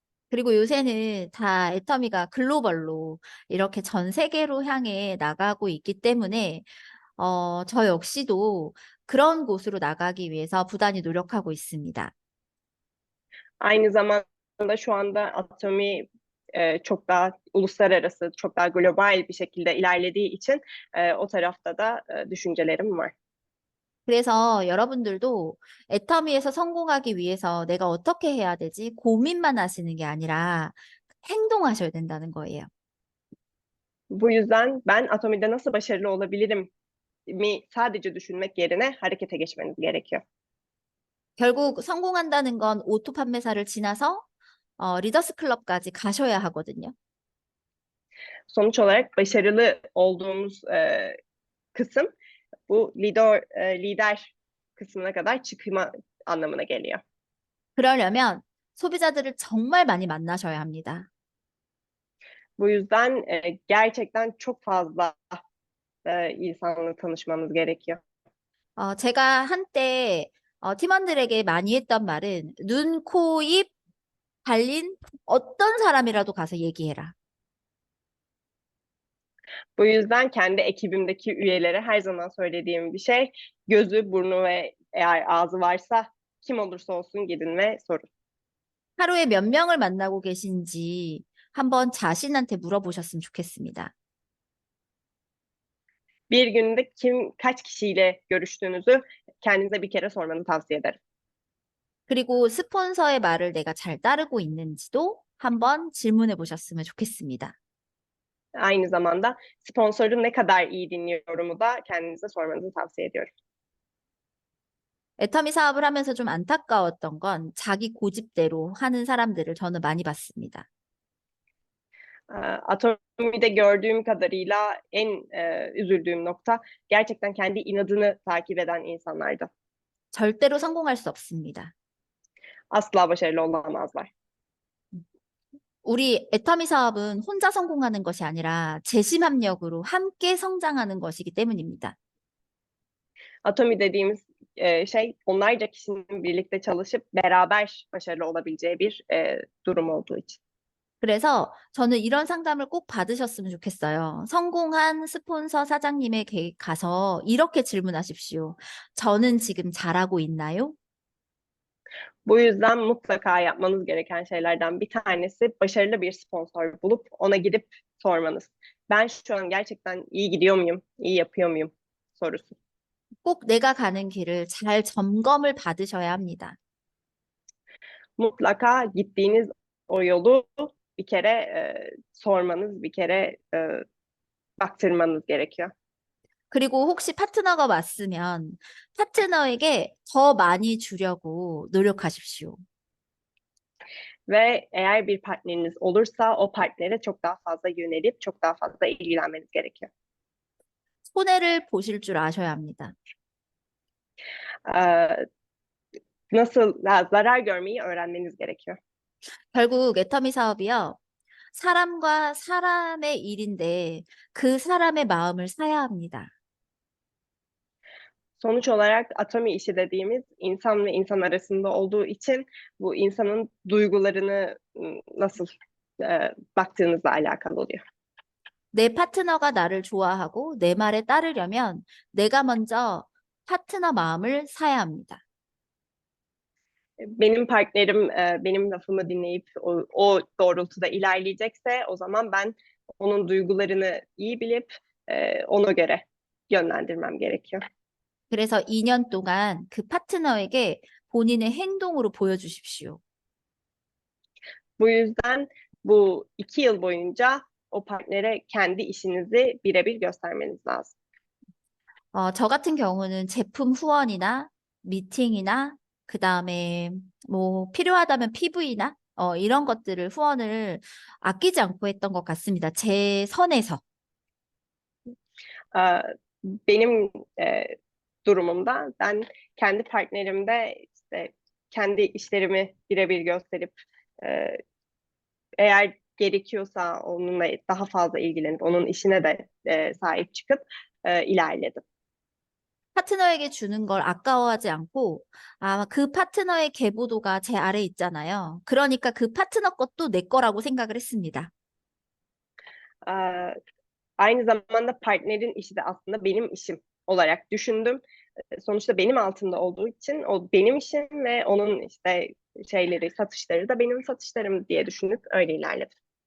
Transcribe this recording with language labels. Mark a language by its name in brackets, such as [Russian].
[Korean] 그리고 요새는 다 애터미가 글로벌로 이렇게 전 세계로 향해 나가고 있기 때문에 저 역시도 그런 곳으로 나가기 위해서 부단히 노력하고 있습니다. [Turkish] Aynı zamanda şu anda Atomi çok daha uluslararası, çok daha global bir şekilde ilerlediği için o tarafta da düşüncelerim var. [Korean] 그래서 여러분들도 애터미에서 성공하기 위해서 내가 어떻게 해야 되지? 고민만 하시는 게 아니라 행동하셔야 된다는 거예요. [Turkish] Bu yüzden ben Atomi'de nasıl başarılı olabilirim mi sadece düşünmek yerine harekete geçmeniz gerekiyor. [Korean] 결국 성공한다는 건 오토 판매사를 지나서 리더스 클럽까지 가셔야 하거든요. [Turkish] Sonuç olarak başarılı olduğumuz kısım bu lider kısmına kadar çıkma anlamına geliyor. [Korean] 그러려면 소비자들을 정말 많이 만나셔야 합니다. [Turkish] Bu yüzden gerçekten çok fazla insanla tanışmamız gerekiyor. [Korean] 제가 한때 팀원들에게 많이 했던 말은 눈, 코, 입 달린 어떤 사람이라도 가서 얘기해라. [Turkish] Bu yüzden kendi ekibimdeki üyelere her zaman söylediğim bir şey, gözü, burnu ve eğer ağzı varsa kim olursa olsun gidin ve sorun. [Korean] 하루에 몇 명을 만나고 계신지 한번 자신한테 물어보셨으면 좋겠습니다. [Turkish] Bir günde kaç kişiyle görüştüğünüzü kendinize bir kere sormanı tavsiye ederim. [Korean] 그리고 스폰서의 말을 내가 잘 따르고 있는지도 한번 질문해 보셨으면 좋겠습니다. [Turkish] Aynı zamanda sponsoru ne kadar iyi dinliyorumu da kendinize sormanızı tavsiye ediyorum. [Korean] 애터미 사업을 하면서 좀 안타까웠던 건 자기 고집대로 하는 사람들을 저는 많이 봤습니다. [Turkish] Atomi'de gördüğüm kadarıyla en üzüldüğüm nokta gerçekten kendi inadını takip eden insanlardı. [Korean] 절대로 성공할 수 없습니다. [Turkish] Asla başarılı olamazlar. [Korean] 우리 애터미 사업은 혼자 성공하는 것이 아니라 재심합력으로 함께 성장하는 것이기 때문입니다. [Turkish] Atomi dediğimiz şey onlarca kişinin birlikte çalışıp beraber başarılı olabileceği bir durum olduğu için. [Korean] 그래서 저는 이런 상담을 꼭 받으셨으면 좋겠어요. 성공한 스폰서 사장님에게 가서 이렇게 질문하십시오. 저는 지금 잘하고 있나요? [Turkish] Bu yüzden mutlaka yapmanız gereken şeylerden bir tanesi başarılı bir sponsor bulup ona gidip sormanız. Ben şu an gerçekten iyi gidiyor muyum, iyi yapıyor muyum sorusu. [Korean] 꼭 내가 가는 길을 잘 점검을 받으셔야 합니다. [Turkish] mutlaka gittiğiniz o yolu bir kere sormanız, bir kere baktırmanız gerekiyor. [Korean] 그리고 혹시 파트너가 왔으면 파트너에게 더 많이 주려고 노력하십시오. [Turkish] Ve eğer bir partneriniz olursa o partnere çok daha fazla yönelip çok daha fazla ilgilenmeniz gerekiyor. [Korean] 손해를 보실 줄 아셔야 합니다. [Turkish] Ee, zarar görmeyi öğrenmeniz gerekiyor. [Korean] 결국 애터미 사업이요. 사람과 사람의 일인데 그 사람의 마음을 사야 합니다. [Turkish] Sonuç olarak atomi işi dediğimiz insan ve insan arasında olduğu için bu insanın duygularını nasıl baktığınızla alakalı oluyor. [Korean] 내 파트너가 나를 좋아하고 내 말에 따르려면 내가 먼저 파트너 마음을 사야 합니다. [Turkish] Benim partnerim benim lafımı dinleyip o doğrultuda ilerleyecekse o zaman ben onun duygularını iyi bilip ona göre yönlendirmem gerekiyor. [Korean] 그래서 2년 동안 그 파트너에게 본인의 행동으로 보여주십시오. [Turkish] Bu yüzden bu 2 yıl boyunca o partnere kendi işinizi birebir göstermeniz lazım. [Korean] 저 같은 경우는 제품 후원이나 미팅이나 그다음에 뭐 필요하다면 PV나 이런 것들을 후원을 아끼지 않고 했던 것 같습니다. 제 선에서. [Turkish] Benim durumumda ben kendi partnerimde işte kendi işlerimi birebir gösterip e, eğer gerekiyorsa onunla daha fazla ilgilenip onun işine de sahip çıkıp ilerledim. [Korean] 파트너에게 주는 걸 아까워하지 않고, 그 파트너의 계보도가 제 아래 있잖아요. 그러니까 그 파트너 것도 내 거라고 생각을 했습니다. [Turkish] Aynı zamanda partnerin işi de aslında benim işim olarak düşündüm. Sonuçta benim altında olduğu için o benim işim ve onun işte satışları da benim satışlarım diye düşünüp öyle ilerledim.